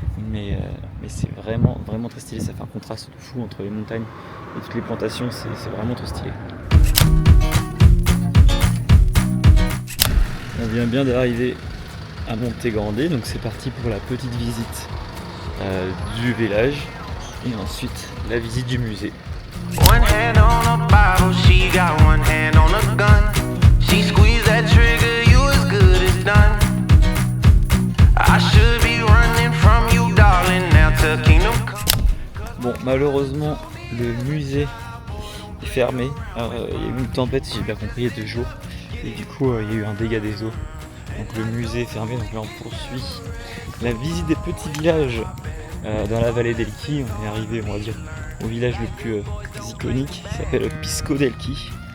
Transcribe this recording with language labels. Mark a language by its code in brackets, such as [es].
[fr] Mais c'est vraiment très stylé, ça fait un contraste fou entre les montagnes et toutes les plantations, c'est vraiment trop stylé. On vient bien d'arriver à Montegrande, donc c'est parti pour la petite visite du village et ensuite la visite du musée. [en] One hand on a Bible, she got one hand on a gun. She squeezed that trigger, you as good as done. I should be running from you, darling, now to Kingdom Come. [fr] Bon, malheureusement, le musée est fermé. Alors, il y a eu une tempête, si j'ai bien compris, il y a 2 jours. Et du coup, il y a eu un dégât des eaux. Donc le musée est fermé, donc là on poursuit la visite des petits villages dans la vallée d'Elqui. On est arrivé, on va dire, au village le plus iconique, qui s'appelle Pisco d'Elqui.